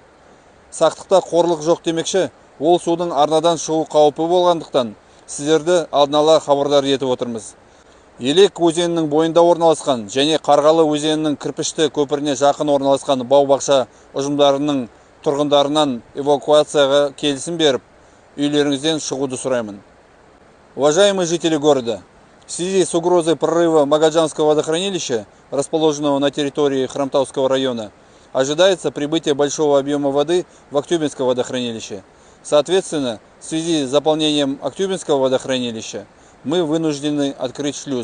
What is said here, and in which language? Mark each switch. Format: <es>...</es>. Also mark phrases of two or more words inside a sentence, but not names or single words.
<kk>Сақтықта қорлық жоқ демекші, ол судың арнадан шығу қаупі болғандықтан сіздерді алдын ала хабардар етіп отырмыз. Елек өзенінің бойында орналасқан және Қарғалы өзенінің кірпішті көпіріне жақын орналасқан бау-бақша ұжымдарының тұрғындарынан эвакуацияға келісім беріп, үйлеріңізден шығуды сұраймын.</kk> <ru>Уважаемые жители города, в связи с угрозой прорыва Магаджанского водохранилища, расположенного на территории Хромтауского района, ожидается прибытие большого объема воды в Актюбинское водохранилище. Соответственно, в связи с заполнением Актюбинского водохранилища мы вынуждены открыть шлюз.</ru>